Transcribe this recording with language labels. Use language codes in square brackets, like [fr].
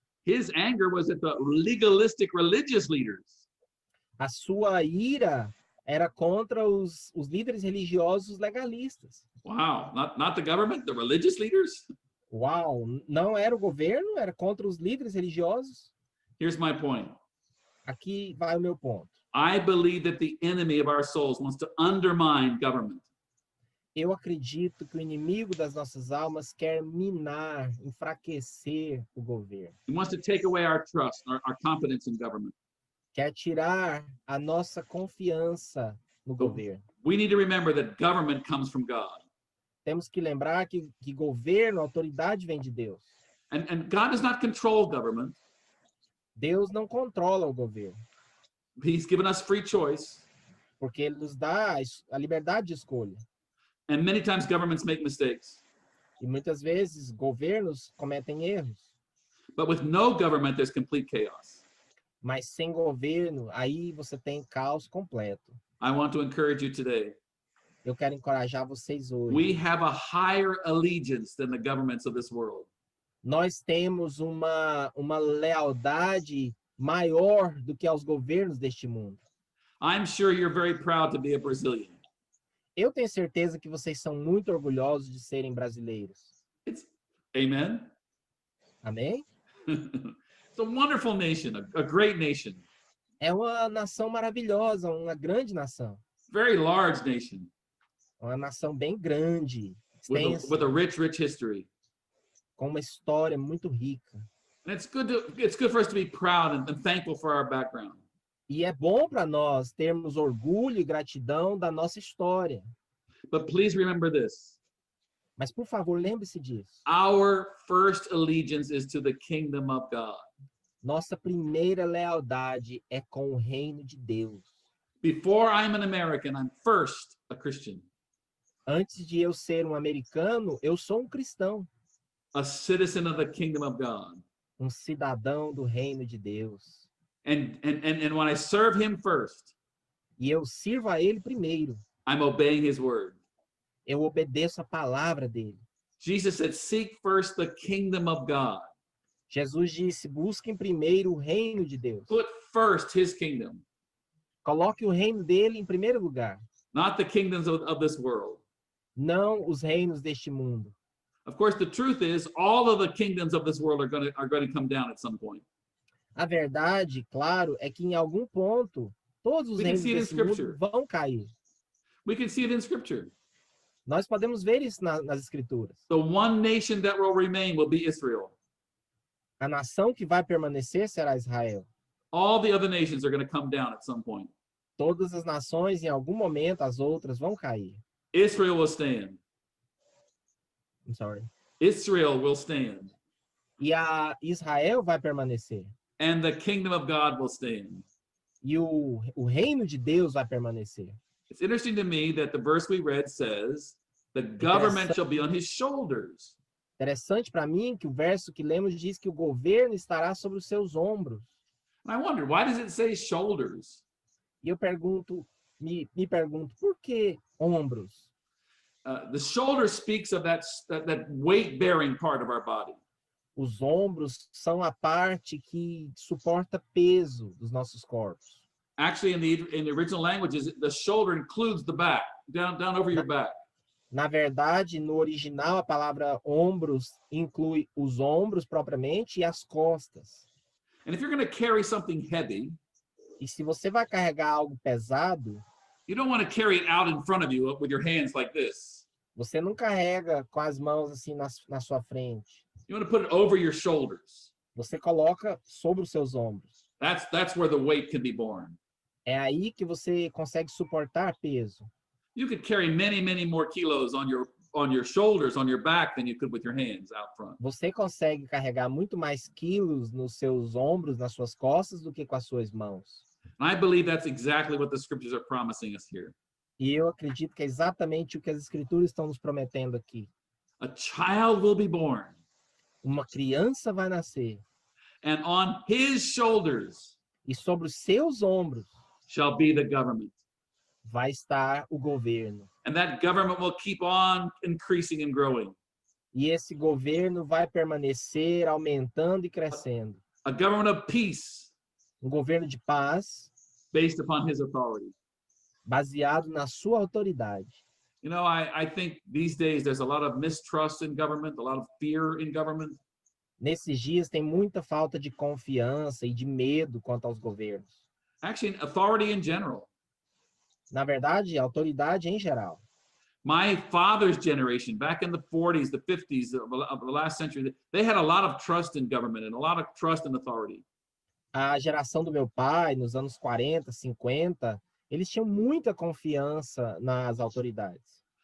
[en] His anger was at the legalistic religious leaders. [pt] A sua ira era contra os líderes religiosos legalistas. [en] Wow, not the government, the religious leaders? [pt] Uau, não era o governo, era contra os líderes religiosos. [en] Here's my point. [pt] Aqui vai o meu ponto. [en] I believe that the enemy of our souls wants to undermine government. [pt] Eu acredito que o inimigo das nossas almas quer minar, enfraquecer o governo. [en] He wants to take away our trust, our confidence in government. [pt] Quer tirar a nossa confiança no governo. [en] We need to remember that government comes from God. [pt] Temos que lembrar que governo, autoridade vem de Deus. [en] And God does not control government. [pt] Deus não controla o governo, [en] He's given us free choice. [pt] porque ele nos dá a liberdade de escolha. [en] And many times governments make mistakes. [pt] E muitas vezes governos cometem erros. [en] But with no government, there's complete chaos. [pt] Mas sem governo, aí você tem caos completo. [en] I want to encourage you today. [pt] Eu quero encorajar vocês hoje. [en] We have a higher allegiance than the governments of this world. [pt] Nós temos uma lealdade maior do que aos governos deste mundo. [en] I'm sure you're very proud to be a Brazilian. [pt] Eu tenho certeza que vocês são muito orgulhosos de serem brasileiros. [en] Amen? [pt] Amém? [en] It's a wonderful nation, a great nation. [pt] É uma nação maravilhosa, uma grande nação. [en] Very large nation. [pt] Uma nação bem grande, extensa, [en] With a rich history. [pt] com uma história muito rica. [en] And it's good for us to be proud and thankful for our background. [pt] E é bom para nós termos orgulho e gratidão da nossa história. [en] But please remember this. [pt] Mas, por favor, lembre-se disso. [en] Our first allegiance is to the kingdom of God. [pt] Nossa primeira lealdade é com o reino de Deus. [en] Before I'm an American, I'm first a Christian. [pt] Antes de eu ser um americano, eu sou um cristão. [en] a citizen of the kingdom of God. [pt] cidadão do reino de Deus. [en] And when I serve him first, [pt] E eu sirvo a ele primeiro. [en] I'm obeying his word. [pt] Eu obedeço a palavra dele. [en] Jesus said, seek first the kingdom of God. [pt] Jesus disse, busquem primeiro o reino de Deus. [en] Put first his kingdom, [pt] Coloque o reino dele em primeiro lugar. [en] not the kingdoms of this world. [pt] Não os reinos deste mundo. [en] Of course, the truth is all of the kingdoms of this world are going to come down at some point. [pt] A verdade, claro, é que em algum ponto, todos os [en] We can [pt] reinos [en] see it in [pt] desse mundo [en] Scripture. [pt] vão cair. [en] We can see it in scripture. [pt] Nós podemos ver isso nas escrituras. [en] The one nation that will remain will be Israel. [pt] A nação que vai permanecer será Israel. [en] All the other nations are going to come down at some point. [pt] Todas as nações, em algum momento, as outras vão cair. [en] Israel will stand. I'm sorry. Israel will stand. [pt] E a Israel vai permanecer. [en] And the kingdom of God will stand. [pt] E o reino de Deus vai permanecer. [en] It's interesting to me that the verse we read says, the government shall be on his shoulders. [pt] Interessante para mim que o verso que lemos diz que o governo estará sobre os seus ombros. [en] And I wonder, why does it say shoulders? [pt] E eu pergunto, me pergunto, por que ombros? [en] The shoulder speaks of that weight-bearing part of our body. [pt] Os ombros são a parte que suporta peso dos nossos corpos. [en] Actually, in the original languages, the shoulder includes the back, down over your back. [pt] Na verdade, no original, a palavra ombros inclui os ombros propriamente e as costas. [en] And if you're going to carry something heavy, [pt] E se você vai carregar algo pesado, [en] you don't want to carry it out in front of you with your hands like this. [pt] você não carrega com as mãos assim na sua frente. [en] You want to put it over your shoulders. [pt] Você coloca sobre os seus ombros. [en] That's where the weight can be borne. [pt] É aí que você consegue suportar peso. [en] You could carry many, many more kilos on your shoulders, on your back than you could with your hands out front. [pt] Você consegue carregar muito mais quilos nos seus ombros, nas suas costas, do que com as suas mãos. [en] And I believe that's exactly what the scriptures are promising us here. [pt] E eu acredito que é exatamente o que as escrituras estão nos prometendo aqui. [en] A child will be born, [pt] Uma criança vai nascer [en] and on his shoulders [pt] e sobre os seus ombros [en] shall be the government. [pt] vai estar o governo. [en] And that government will keep on increasing and growing. [pt] E esse governo vai permanecer aumentando e crescendo. [en] A government of peace [pt] Um governo de paz [en] based upon his authority. [pt] baseado na sua autoridade. [en] You know, I think these days there's a lot of mistrust in government, a lot of fear in government. [pt] Nesses dias tem muita falta de confiança e de medo quanto aos governos. [en] Actually, authority in general. [pt] Na verdade, a autoridade em geral. [en] My father's generation, back in the 40s, the 50s of the last century, they had a lot of trust in government and a lot of trust in authority. [pt] A geração do meu pai, nos anos 40, 50, eles tinham muita confiança nas autoridades.